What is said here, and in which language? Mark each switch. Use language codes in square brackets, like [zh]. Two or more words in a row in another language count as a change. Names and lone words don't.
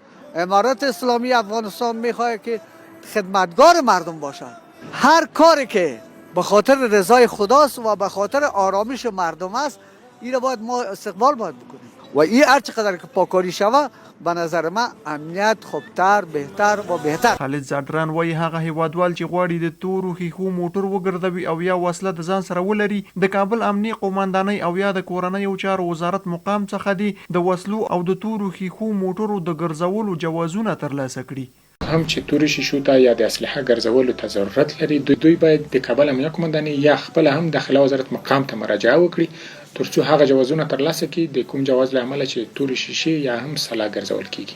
[fa] امارت اسلامی افغانستان میخواد که خدمتگار مردم باشد. هر کاری که به خاطر رضای خداست و به خاطر آرامش مردم است این را باید ما استقبال بکنیم و این هر چقدر که پاکاری شود به نظر من امنیت خوبتر بهتر و بهتر. [ps] خالد زادران وایي هغه هیوادوال چې غواړي د تورو ښیښو موټر وګرځوي او یا وسله د ځان سره ولري د کابل امنیه قومندانۍ او یا د کورنیو چارو وزارت مقام څخه دي د وسلو او د تورو ښیښو موټرو د ګرځولو جوازونه ترلاسه کړي. هم چې تورې شیشو ته یا د اسلحه ګرځولو ته ضرورت لري دوی باید د کابل امنیه قومندانۍ یا خپل هم داخله وزارت مقام ته مراجعه وکړي ترڅو هغه جوازونه ترلاسه کړي د کوم جواز له امله چې تورې شیشې یا هم سلاح ګرځول کیږي.